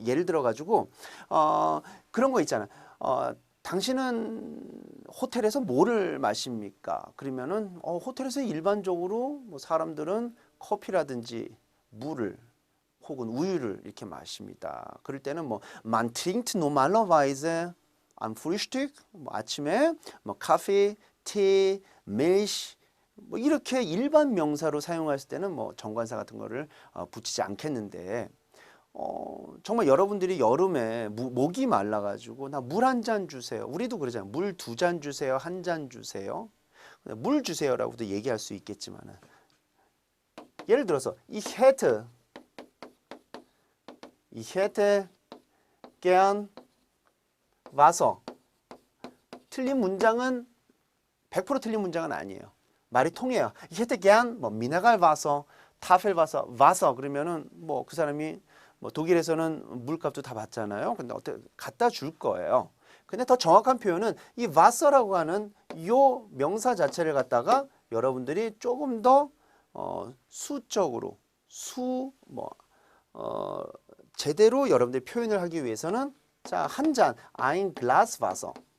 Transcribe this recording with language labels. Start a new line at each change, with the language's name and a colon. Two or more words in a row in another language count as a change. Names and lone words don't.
Korean: 예를 들어 가지고 그런 거 있잖아. 당신은 호텔에서 뭐를 마십니까? 그러면은 호텔에서 일반적으로 뭐 사람들은 커피라든지 물을 혹은 우유를 이렇게 마십니다. 그럴 때는 뭐
German: man trinkt normalerweise am Frühstück
Korean: 뭐 아침에 뭐 카페, 티, 밀시 뭐 이렇게 일반 명사로 사용했을 때는 뭐 정관사 같은 거를 붙이지 않겠는데 정말 여러분들이 여름에 목이 말라가지고 나 물 한 잔 주세요. 우리도 그러잖아요. 물 2잔 주세요. 1잔 주세요. 물 주세요라고도 얘기할 수 있겠지만은 예를 들어서
German: ich hätte gern Wasser.
Korean: 틀린 문장은 100% 틀린 문장은 아니에요. 말이 통해요.
German: Ich hätte gern
Korean: 뭐
German: Mineralwasser, Tafelwasser, Wasser
Korean: 그러면은 뭐 그 사람이 뭐 독일에서는 물값도 다 받잖아요. 근데 어떻게 갖다 줄 거예요. 근데 더 정확한 표현은 이 wasser라고 하는 요 명사 자체를 갖다가 여러분들이 조금 더 수적으로 제대로 여러분들이 표현을 하기 위해서는 자, 한 잔,
German: ein Glas Wasser.